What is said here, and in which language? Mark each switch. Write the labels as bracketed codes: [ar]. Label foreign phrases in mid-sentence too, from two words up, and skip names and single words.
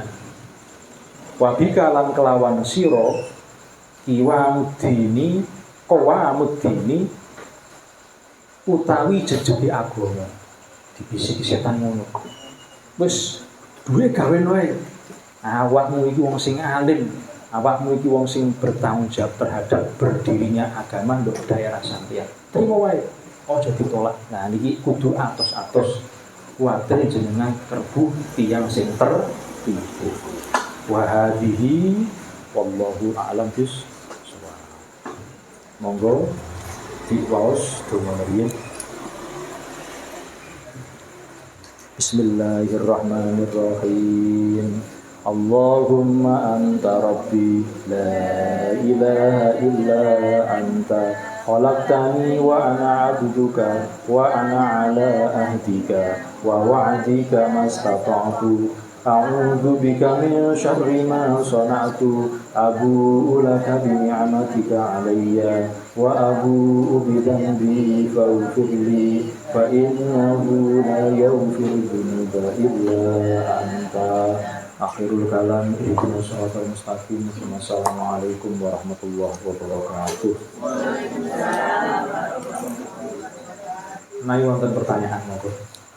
[ar] وبك [jv] lan kelawan sira [ar] إوام الدين قوام الدين [jv] utawi jejege agama. Dibisiki setan ngono. Wis duwe gawe wae. Awakmu iki wong sing alim, awakmu iki wong sing [id] bertanggung jawab terhadap berdirinya agama [jv] nduk daerah sampeyan. Terima wae, aja ditolak. Nah niki kudu atos-atos. Kuwatir jenengan kerbu tiyang sing tertipu. [ar] وهذه والله أعلم بالصواب. [jv] Monggo diwaos donga riyin. [ar] بسم الله الرحمن الرحيم. اللهم أنت ربي لا إله إلا أنت خلقتني وأنا عبدك وأنا على عهدك ووعدك ما استطعت أعوذ بك من شر ما صنعت أبوء لك بنعمتك علي وأبوء بذنبي فاغفر لي فإنه لا يغفر الذنوب إلا أنت. آخر الكلام اهدنا الصراط المستقيم. والسلام عليكم ورحمة الله وبركاته. Waalaikumsalam. [jv] Nah, wonten pertanyaan monggo.